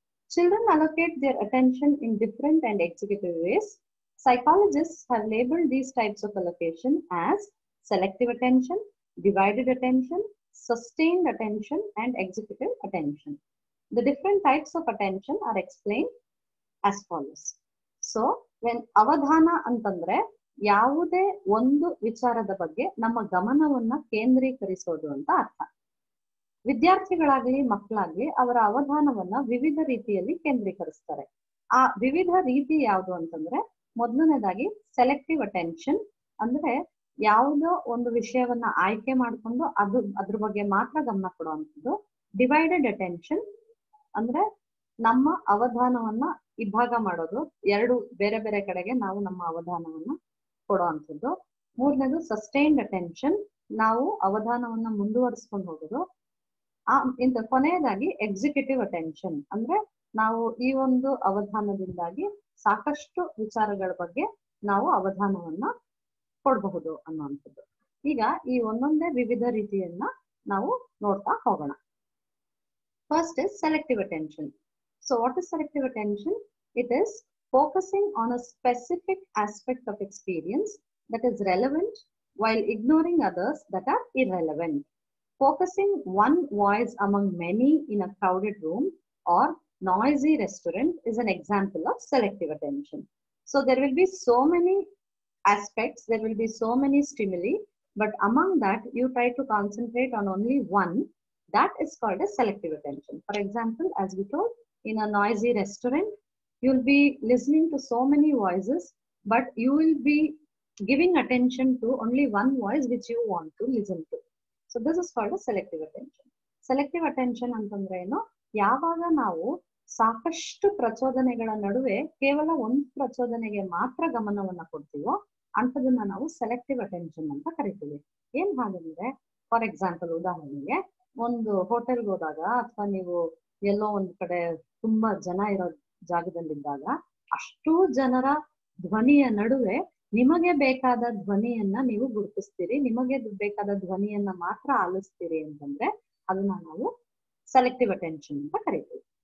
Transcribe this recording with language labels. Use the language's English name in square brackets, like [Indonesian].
[English] Children allocate their attention in different and executive ways. Psychologists have labeled these types of allocation as selective attention, divided attention, sustained attention, and executive attention. The different types of attention are explained as follows. So, when [Kannada] avadhana ಅಂತಂದ್ರೆ ಯಾವುದೇ ಒಂದು ವಿಚಾರದ ಬಗ್ಗೆ ನಮ್ಮ ಗಮನವನ್ನ ಕೇಂದ್ರೀಕರಿಸೋದು ಅಂತ ಅರ್ಥ. ವಿದ್ಯಾರ್ಥಿಗಳಾಗ್ಲಿ ಮಕ್ಕಳಾಗ್ಲಿ ಅವರ ಅವಧಾನವನ್ನ ವಿವಿಧ ರೀತಿಯಲ್ಲಿ ಕೇಂದ್ರೀಕರಿಸ್ತಾರೆ. ಆ ವಿವಿಧ ರೀತಿ ಯಾವುದು ಅಂತಂದ್ರೆ, ಮೊದಲನೇದಾಗಿ ಸೆಲೆಕ್ಟಿವ್ ಅಟೆನ್ಷನ್ ಅಂದ್ರೆ ಯಾವುದೋ ಒಂದು ವಿಷಯವನ್ನ ಆಯ್ಕೆ ಮಾಡಿಕೊಂಡು ಅದ್ರ ಬಗ್ಗೆ ಮಾತ್ರ ಗಮನ ಕೊಡುವಂಥದ್ದು. ಡಿವೈಡೆಡ್ ಅಟೆನ್ಷನ್ ಅಂದ್ರೆ ನಮ್ಮ ಅವಧಾನವನ್ನ ಇಭಾಗ ಮಾಡೋದು, ಎರಡು ಬೇರೆ ಬೇರೆ ಕಡೆಗೆ ನಾವು ನಮ್ಮ ಅವಧಾನವನ್ನ ಕೊಡುವಂಥದ್ದು. ಮೂರನೇದು ಸಸ್ಟೈನ್ಡ್ ಅಟೆನ್ಷನ್, ನಾವು ಅವಧಾನವನ್ನ ಮುಂದುವರಿಸ್ಕೊಂಡು ಹೋಗೋದು. ಕೊನೆಯದಾಗಿ ಎಕ್ಸಿಕ್ಯೂಟಿವ್ ಅಟೆನ್ಷನ್ ಅಂದ್ರೆ ನಾವು ಈ ಒಂದು ಅವಧಾನದಿಂದಾಗಿ ಸಾಕಷ್ಟು ವಿಚಾರಗಳ ಬಗ್ಗೆ ನಾವು ಅವಧಾನವನ್ನ ಕೊಡಬಹುದು ಅನ್ನುವಂಥದ್ದು. ಈಗ ಈ ಒಂದೊಂದೇ ವಿವಿಧ ರೀತಿಯನ್ನ ನಾವು ನೋಡ್ತಾ ಹೋಗೋಣ. [English] First is selective attention. So what is selective attention? It is focusing on a specific aspect of experience that is relevant while ignoring others that are irrelevant. Focusing one voice among many in a crowded room or noisy restaurant is an example of selective attention. So there will be so many aspects, there will be so many stimuli, but among that you try to concentrate on only one. That is called as selective attention. For example, as we told, in a noisy restaurant, you'll be listening to so many voices, but you will be giving attention to only one voice which you want to listen to. So this is called as selective attention. [Kannada] Selective attention ಅಂತಂದ್ರೆ ಏನು, ಯಾವಾಗ ನಾವು ಸಾಕಷ್ಟು ಪ್ರಚೋದನೆಗಳ ನಡುವೆ ಕೇವಲ ಒಂದು ಪ್ರಚೋದನೆಗೆ ಮಾತ್ರ ಗಮನವನ್ನ ಕೊಡ್ತೀವೋ ಅಂಥದನ್ನ ನಾವು ಸೆಲೆಕ್ಟಿವ್ ಅಟೆನ್ಷನ್ ಅಂತ ಕರಿತೀವಿ. ಏನ್ ಹಾಗಂದ್ರೆ, [English] for example [Kannada] ಉದಾಹರಣೆಗೆ ಒಂದು ಹೋಟೆಲ್ಗೆ ಹೋದಾಗ ಅಥವಾ ನೀವು ಎಲ್ಲೋ ಒಂದ್ ಕಡೆ ತುಂಬಾ ಜನ ಇರೋ ಜಾಗದಲ್ಲಿದ್ದಾಗ ಅಷ್ಟೂ ಜನರ ಧ್ವನಿಯ ನಡುವೆ ನಿಮಗೆ ಬೇಕಾದ ಧ್ವನಿಯನ್ನ ನೀವು ಗುರುತಿಸ್ತೀರಿ, ನಿಮಗೆ ಬೇಕಾದ ಧ್ವನಿಯನ್ನ ಮಾತ್ರ ಆಲಿಸ್ತೀರಿ ಅಂತಂದ್ರೆ ಅದನ್ನ ನಾವು ಸೆಲೆಕ್ಟಿವ್ ಅಟೆನ್ಷನ್ ಅಂತ ಕರಿತೀವಿ.